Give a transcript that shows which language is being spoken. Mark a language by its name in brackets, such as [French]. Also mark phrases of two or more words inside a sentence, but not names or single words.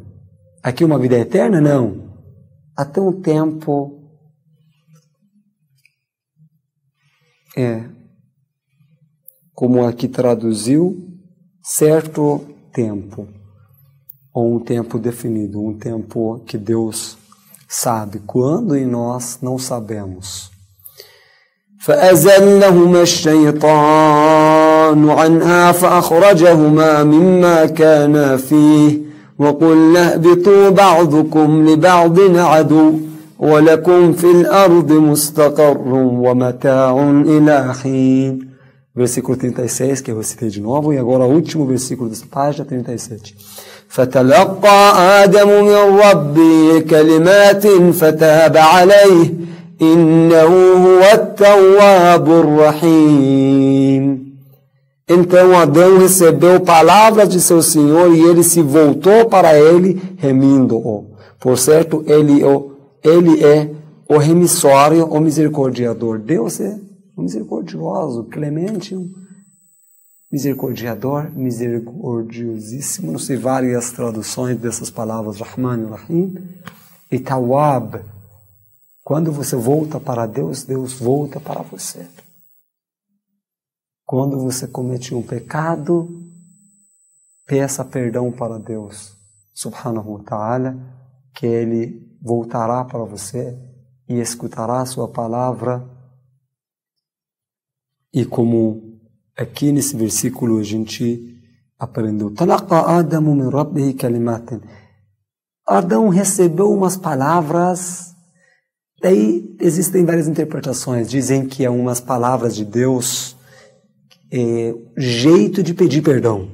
[Portuguese] Aqui uma vida eterna, não. Até um tempo como aqui traduziu, certo tempo, ou um tempo definido, um tempo que Deus sabe quando e nós não sabemos. [Arabic] فَأَزَلَّهُمَا الشَّيْطَانُ الشيطان عنها فأخرجهما مما كانا فيه وقلنا اهبطوا بعضكم لبعض عدو ولكم في الأرض مستقر ومتاع إلى حين. [Portuguese] Versículo 36, que eu recitei de novo, e agora o último versículo dessa página, 37. [Arabic] فتلقى آدم من ربه كلمات فتاب عليه إنه هو التواب الرحيم. [Portuguese] Então Adão recebeu palavras de seu Senhor e ele se voltou para ele, remindo-o. Por certo, ele é o remissório, o misericordiador. Deus é o misericordioso, clemente, misericordiador, misericordiosíssimo. Não sei várias traduções dessas palavras, Rahman e Rahim. E Tawab. Quando você volta para Deus, Deus volta para você. Quando você comete um pecado, peça perdão para Deus, [Arabic] سبحانه وتعالى, [Portuguese] que Ele voltará para você e escutará a sua palavra. E como aqui nesse versículo a gente aprendeu, [Arabic] تلقى آدم من ربه كلمات. [Portuguese] Adão recebeu umas palavras, daí existem várias interpretações, dizem que é umas palavras de Deus, jeito de pedir perdão.